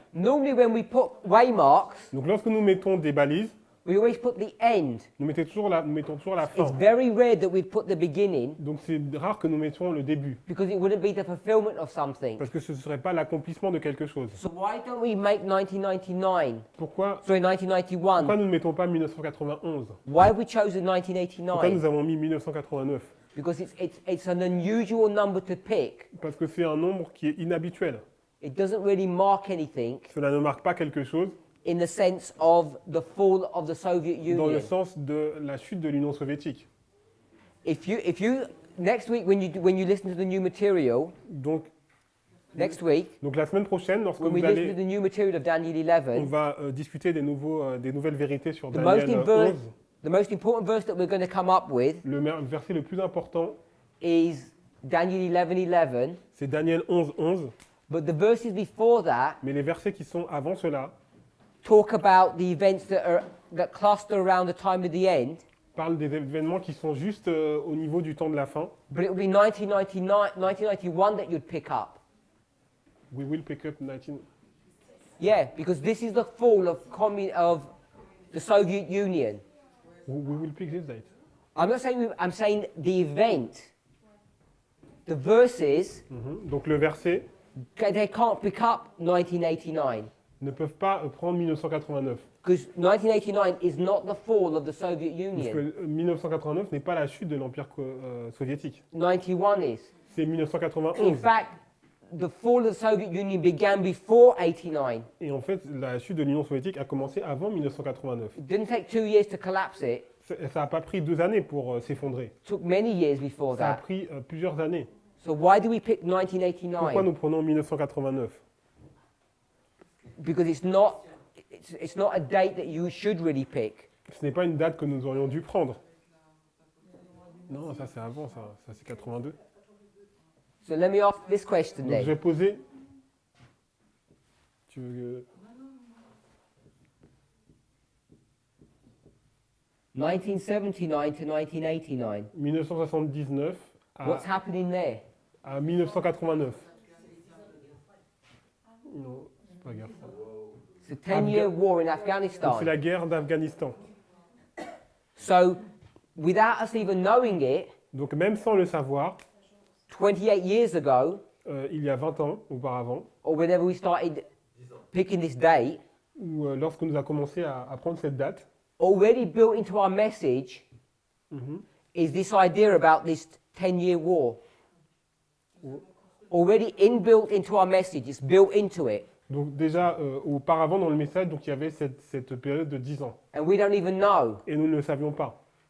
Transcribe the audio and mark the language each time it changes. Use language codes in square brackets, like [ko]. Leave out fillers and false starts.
[en] Normally when we put waymarks, [fr] Donc lorsque nous mettons des balises, [en] we always put the end. [fr] nous mettons toujours la fin. [en] It's very rare that we put the beginning [fr] Donc c'est rare que nous mettions le début, [en] because it wouldn't be the fulfillment of something. [fr] parce que ce ne serait pas l'accomplissement de quelque chose. [en] So why don't we make 1999? [fr] Pourquoi [en] Sorry, 1981. [fr] nous ne mettons pas 1991? [en] Why have we chosen [fr] Pourquoi [en] 1989? [fr] nous avons mis 1989? [en] Because it's an unusual number to pick. [fr] Parce que c'est un nombre qui est inhabituel. [en] It doesn't really mark anything [fr] Cela ne marque pas quelque chose [en] in the sense of the fall of the Soviet [fr] dans le [en] Union. [fr] sens de la chute de l'Union soviétique. [en] If you next week when you listen to the new material, [fr] Donc [en] next week [fr] la semaine prochaine, lorsque [en] when we [fr] vous [en] listen to [fr] allez, [en] the new material of Daniel [fr] on [en] 11, [fr] va discuter des nouvelles vérités sur [en] the most, [fr] Daniel [en] inver- [fr] 11. [en] the most important verse that we're going to come up with [fr] Verset le plus important, [en] is Daniel 11:11. [fr] c'est Daniel 11, 11. [en] But the verses before that [fr] Mais les versets qui sont avant cela [en] talk about the events that cluster around the time of the end. [fr] parlent des événements qui sont juste au niveau du temps de la fin. [en] But it will be 1991 that you'd pick up. We will pick up 19. Yeah, because this is the fall of the Soviet Union. We will pick this date. I'm not saying I'm saying the event. The verses [fr] Donc le verset [en] they can't pick up 1989 [fr] ne peuvent pas prendre 1989. [en] because 1989 is not the fall of the Soviet [fr] Parce [en] Union. [fr] que 1989 n'est pas la chute de l'Empire soviétique. [en] 91 is. [fr] C'est [en] In [fr] 1991. [en] fact, the fall of the Soviet Union began before 89. [fr] Et en fait, la chute de l'Union soviétique a commencé avant 1989. [en] It didn't take 2 years to collapse it. [fr] Ça n'a pas pris 2 années pour s'effondrer. [en] It took many years before [fr] Ça a [en] that. [fr] pris plusieurs années. [en] So why do we pick [fr] Pourquoi [en] 1989? [fr] nous prenons 1989? [en] Because it's not a date that you should really pick. [fr] Ce n'est pas une date que nous aurions dû prendre. Non, ça c'est avant, ça c'est 82. [en] So let me ask this question [fr] Donc je vais [en] then. [fr] poser. Tu veux que- [en] 1979 to 1989. [fr] 1979 [en] What's happening there? [fr] à 1989. Non, c'est pas la guerre froide. [en] It's a 10-year war in [fr] Donc, [en] Afghanistan. [fr] c'est la guerre d'Afghanistan. [en] So, without us even knowing it, [fr] Donc même sans le savoir, [en] 28 years ago, [fr] il y a 20 ans auparavant, [en] or whenever we started picking this date, [fr] ou lorsque nous avons commencé à prendre cette date, [en] already built into our message is this idea about this 10-year war. Already inbuilt into our message, it's built into it, [fr] donc déjà auparavant dans le message, donc il y avait cette période de 10 ans. [en] and we don't even know. [fr] Et nous ne le savions pas.